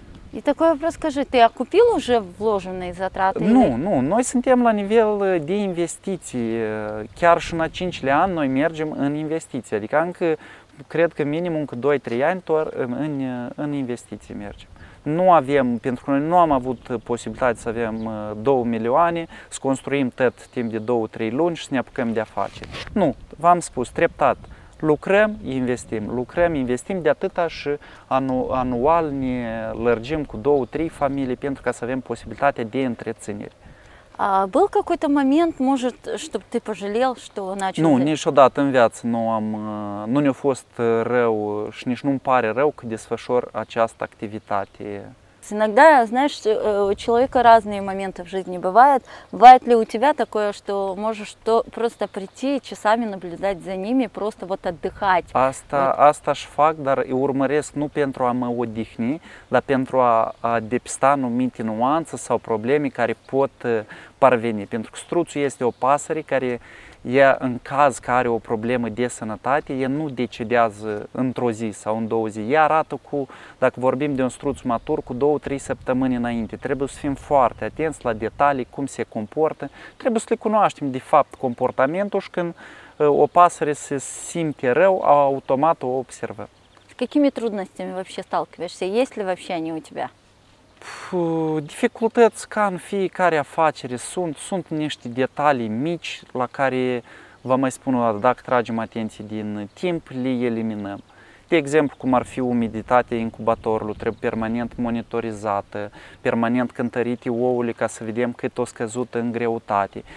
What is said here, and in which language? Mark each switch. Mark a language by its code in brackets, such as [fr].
[ru] И такой вопрос, скажи, ты окупил уже вложенные затраты? [ro] Nu, noi suntem la nivel de investiții, chiar și în a 5-lea an noi mergem în investiții, adică încă cred că minimum cu 2-3 ani doar în investiții mergem. Nu avem, pentru că noi nu am avut posibilitatea să avem 2 milioane, să construim tot timp de 2-3 luni și să ne apucăm de afaceri. Nu, v-am spus, treptat. Lucrăm, investim de atâta și anual ne lărgim cu 2-3 familii pentru ca să avem posibilitatea de întreținere. [ru] А был какой-то момент, может, чтобы ты pожалел, что начал? [ro] Nu, niciodată în viață nu ne-a fost rău și nici nu-mi pare rău că desfășor această activitate. [ru] Иногда, знаешь, у человека разные моменты в жизни бывают. Бывает ли у тебя такое, что можешь просто прийти и часами наблюдать за ними, просто вот отдыхать? [ro] Asta își fac, dar îi urmăresc nu pentru a mă odihni, dar pentru a depista anumite nuanțe sau probleme care pot parveni. Pentru că struțul este o pasăre care în caz că are o problemă de sănătate, ea nu decedează într-o zi sau în 2 zile. Ea arată dacă vorbim de un struț matur, cu 2-3 săptămâni înainte. Trebuie să fim foarte atenți la detalii, cum se comportă. Trebuie să le cunoaștem de fapt comportamentul și când o pasăre se simte rău, automat o observăm. [ru] С какими трудностями вообще сталкиваешься? Есть ли вообще они у тебя? [ro] Dificultăți ca în fiecare afacere sunt niște detalii mici la care, vă mai spun o dată, dacă tragem atenție din timp, le eliminăm. De exemplu, cum ar fi umiditatea incubatorului, trebuie permanent monitorizată, permanent cântărite ouăle ca să vedem cât o scăzută în greutate.